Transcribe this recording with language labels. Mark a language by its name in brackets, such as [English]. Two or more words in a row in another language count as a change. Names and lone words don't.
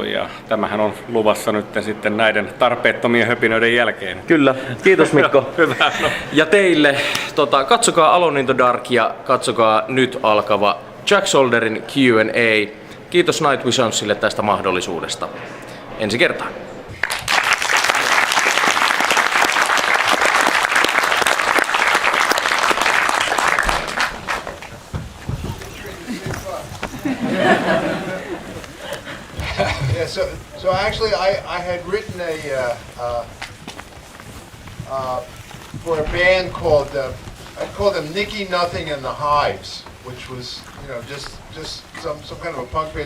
[Finnish] Ja tämähän on luvassa nyt sitten näiden tarpeettomien höpinöiden jälkeen. Kyllä, kiitos Mikko. Hyvä. No. Ja teille, katsokaa Alone in the Dark ja katsokaa nyt alkava Jack Sholderin Q&A. Kiitos Night Visionsille tästä mahdollisuudesta. Ensi kertaan. [English] So actually, I had written for a band called I called them Nicky Nothing and the Hives, which was just some kind of a punk band.